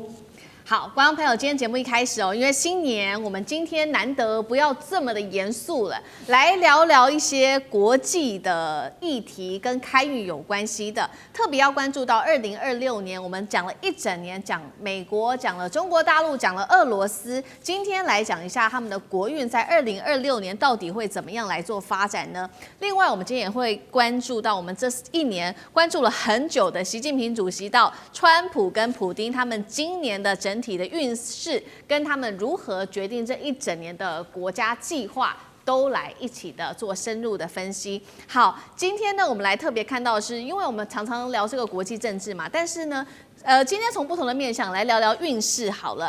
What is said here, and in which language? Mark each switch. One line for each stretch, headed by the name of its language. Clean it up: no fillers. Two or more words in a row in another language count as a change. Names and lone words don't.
Chinese: 好，觀眾朋友，今天節目一開始因為新年，我們今天難得不要這麼的嚴肅了，來聊聊一些國際的議題跟開運有關係的，特別要關注到2026年，我們講了一整年，講美國，講了中國大陸，講了俄羅斯，今天來講一下他們的國運在2026年到底會怎麼樣來做發展呢？另外，我們今天也會關注到我們這一年關注了很久的習近平主席到川普跟普丁他們今年的整體的運勢跟他們如何決定這一整年的國家計劃，都來一起的做深入的分析。好，今天呢，我們來特別看到的是，因為我們常常聊这個國際政治嘛，但是呢，今天從不同的面向來聊聊運勢好了。